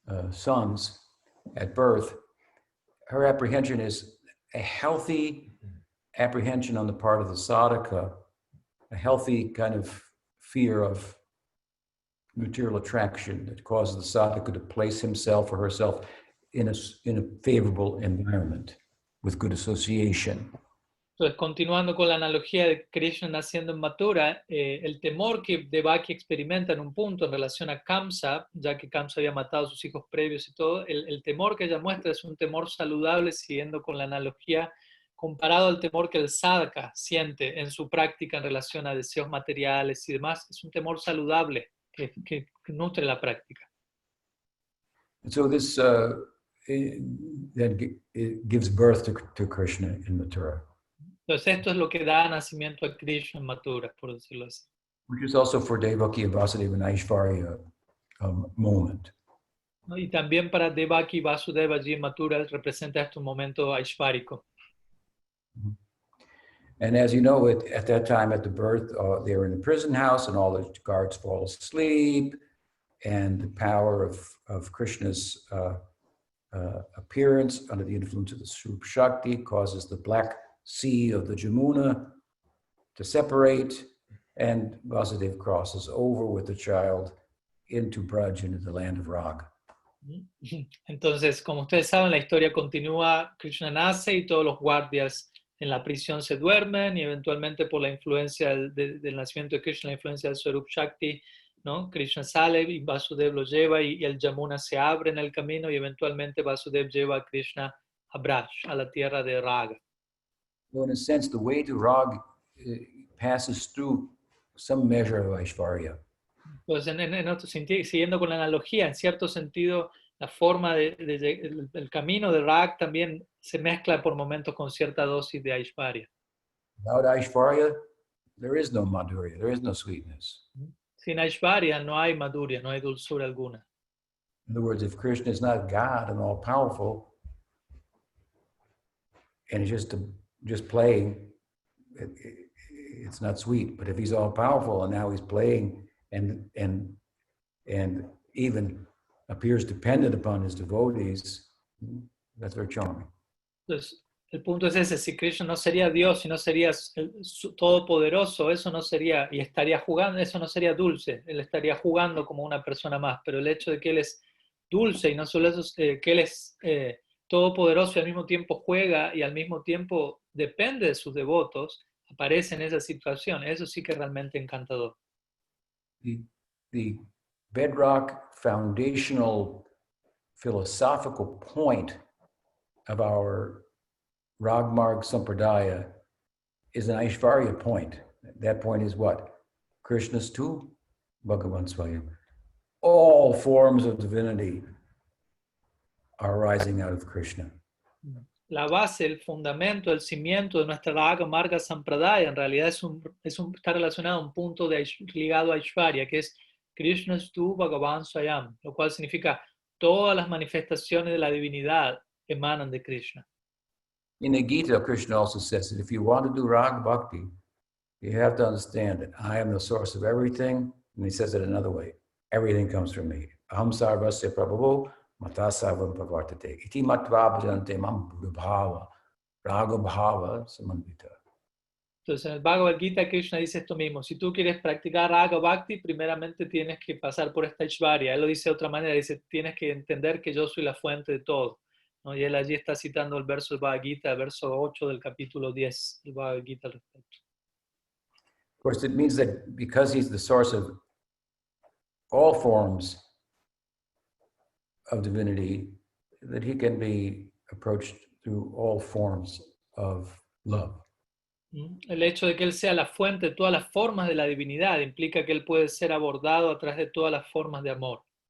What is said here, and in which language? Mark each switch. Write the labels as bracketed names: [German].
[English] sons at birth, her apprehension is a healthy apprehension on the part of the sadhaka, a healthy kind of fear of material attraction that causes the sadhaka to place himself or herself in a favorable environment with good association. [Spanish] Entonces, continuando con la analogía de Krishna naciendo en Mathura, el temor que Devaki experimenta en un punto en relación a Kamsa, ya que Kamsa había matado a sus hijos previos y todo, el temor que ella muestra es un temor saludable, siguiendo con la analogía, comparado al temor que el sadhaka siente en su práctica en relación a deseos materiales y demás. Es un temor saludable que nutre la práctica. [English] And so this then gives birth to Krishna in Mathura. [Spanish] Entonces esto es lo que da nacimiento a Krishna en Mathura, por decirlo así. [English] Which is also for Devaki and Vasudeva an Aishvarya moment. [Spanish] ¿No? Y también para Devaki y Vasudeva allí en Mathura representa este momento aishvárico. [English] And as you know, at that time at the birth, they were in the prison house and all the guards fall asleep, and the power of Krishna's appearance under the influence of the Swarup Shakti causes the black sea of the Jamuna to separate, and Vasudeva crosses over with the child into Braj, into the land of Raga. [Spanish] Entonces, como ustedes saben, la historia continúa, Krishna nace y todos los guardias en la prisión se duermen y eventualmente por la influencia del nacimiento de Krishna, la influencia del Swarup Shakti, ¿no? Krishna sale y Vasudeva lo lleva y el Yamuna se abre en el camino y eventualmente Vasudeva lleva a Krishna a Braj, a la tierra de Raga. [English] So in a sense, the way to Raga passes through some measure of Aishvarya. [Spanish] Entonces, en otro sentido, siguiendo con la analogía, en cierto sentido, la forma el camino de Rag también se mezcla por momentos con cierta dosis de Aishvarya. [English] Without Aishvarya, there is no Madhurya, there is no sweetness. [Spanish] Sin Aishvarya no hay madhurya, no hay dulzura alguna. [English] In other words, if Krishna is not God and all powerful, and he's just playing, it's not sweet. But if he's all powerful and now he's playing and even appears dependent upon his devotees, that's very charming. [Spanish] Entonces, el punto es ese, si Krishna no sería Dios, si no sería todopoderoso, eso no sería, y estaría jugando, eso no sería dulce, él estaría jugando como una persona más, pero el hecho de que él es dulce y no solo eso, que él es todopoderoso y al mismo tiempo juega y al mismo tiempo depende de sus devotos, aparece en esa situación, eso sí que es realmente encantador. [English] The bedrock foundational philosophical point of our Ragmarg Sampradaya is an Aishvarya point. That point is what? [Sanskrit] Krishna's tu, Bhagavan Swayam. [English] All forms of divinity are arising out of Krishna. [Spanish] La base, el fundamento, el cimiento de nuestra Raga Marga Sampradaya en realidad está relacionado a un punto ligado a Aishvarya, que es [Sanskrit] Krishna tu Bhagavan Swayam, [Spanish] lo cual significa todas las manifestaciones de la divinidad emanan de Krishna. [English] In the Gita, Krishna also says that if you want to do Rag Bhakti, you have to understand that I am the source of everything. And he says it another way. Everything comes from me. [Sanskrit] Aham sarvasya prabhavo matasavam pavartate. Iti matva bhajante mam bhava. Raga bhava samandita. [Spanish] Entonces en el Bhagavad Gita Krishna dice esto mismo, si tú quieres practicar Raga Bhakti, primeramente tienes que pasar por esta Aishvarya. Él lo dice de otra manera, dice, tienes que entender que yo soy la fuente de todo. ¿No? Y él allí está citando el verso del Bhagavad Gita, el verso 8 del capítulo 10 del Bhagavad Gita al respecto. [English] Of course, it means that because he's the source of all forms of divinity, that he can be approached through all forms of love. [Spanish] El hecho de que él sea la fuente de todas las formas de la divinidad implica que él puede ser abordado a través de todas las formas de amor.